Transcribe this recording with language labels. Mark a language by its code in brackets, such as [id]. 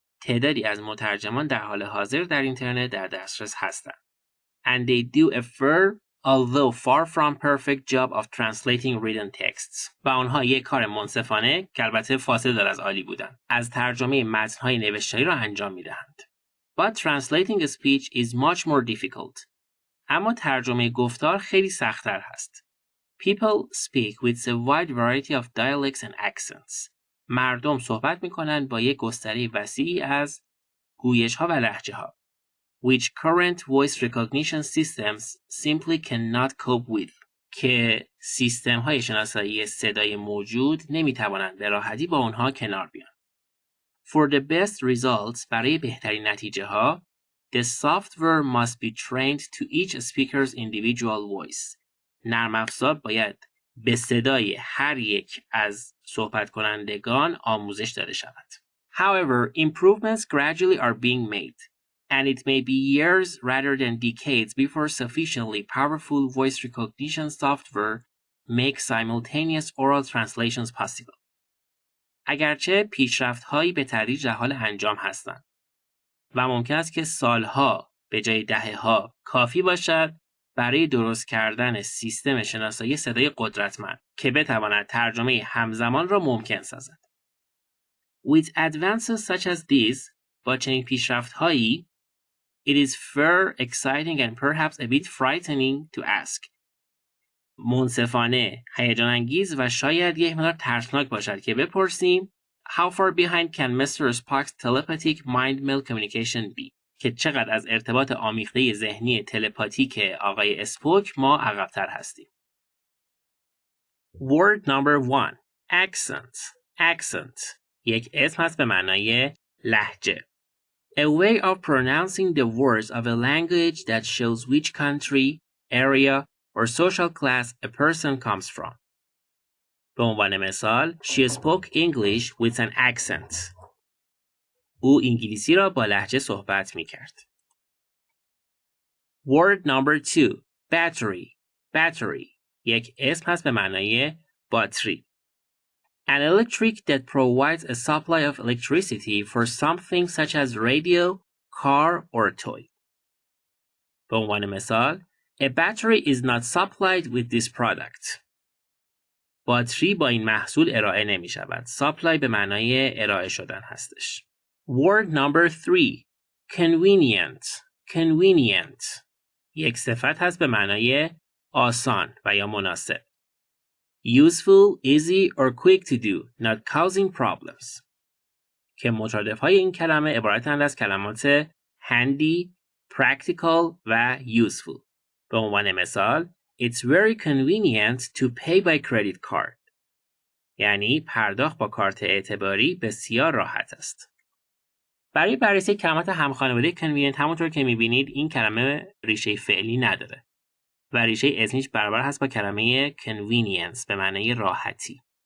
[fa] تعدادی از مترجمان در حال حاضر در اینترنت در دسترس هستند. [en] And they do a fair, although far from perfect job of translating written texts. [fa] و آنها یک کار منصفانه که البته فاصله دارد از عالی بودن از ترجمه متن‌های نوشتاری را انجام می‌دهند. [en] But translating a speech is much more difficult. [fa] اما ترجمه گفتار خیلی سخت‌تر هست. [en] People speak with a wide variety of dialects and accents. [fa] مردم صحبت می‌کنند با یک گستره وسیعی از گویش‌ها و لهجه‌ها. [en] Which current voice recognition systems simply cannot cope with. [fa] که سیستم‌های شناسایی صدای موجود نمی‌توانند به راحتی با آنها کنار بیان. [en] For the best results, [fa] برای بهترین نتیجه‌ها, [en] the software must be trained to each speaker's individual voice. [fa] نرم افزار باید به صدای هر یک از صحبت کنندگان آموزش داده شود. [en] However, improvements gradually are being made, and it may be years rather than decades before sufficiently powerful voice recognition software makes simultaneous oral translations possible. [fa] اگرچه پیشرفت‌هایی به تدریج در حال انجام هستند و ممکن است که سالها به جای دهه‌ها کافی باشد برای درست کردن سیستم شناسایی صدای قدرتمند که بتواند ترجمه همزمان را ممکن سازد. [en] With advances such as these, [fa] با چنین پیشرفت‌هایی [en] it is fair, exciting and perhaps a bit frightening to ask. [fa] منصفانه، هیجان انگیز و شاید یک مقدار ترسناک باشد که بپرسیم [en] How far behind can Mr. Spock's telepathic mind-meld communication be? [fa] که چقدر از ارتباط آمیخته ذهنی تلپاتیک آقای اسپوک ما عقب‌تر هستیم. [en] Word number 1. Accent. Accent. [fa] یک اسم هست به معنای لهجه. [en] A way of pronouncing the words of a language that shows which country, area, or social class a person comes from. [fa] به عنوان مثال, [en] she spoke English with an accent. [fa] او انگلیسی را با لهجه صحبت می کرد. [en] Word number 2. Battery. Battery. [fa] یک اسم هست به معنای باتری. [en] An electric that provides a supply of electricity for something such as radio, car, or toy. [fa] به عنوان مثال, [en] a battery is not supplied with this product. [fa] باتری با این محصول ارائه نمی شود. Supply به معنای ارائه شدن هستش. [en] Word number 3. Convenient. Convenient. [fa] یک صفت هست به معنای آسان و یا مناسب. [en] Useful, easy or quick to do, not causing problems. [fa] که مترادف‌های این کلمه عبارتند از کلمات handy, practical و useful. به عنوان مثال, [en] It's very convenient to pay by credit card. [fa] یعنی پرداخت با کارت اعتباری بسیار راحت است. برای بررسی کلمات همخانواده convenient همونطور که می‌بینید این کلمه ریشه فعلی نداره. و ریشه اسمیش برابر هست با کلمه convenience به معنای راحتی.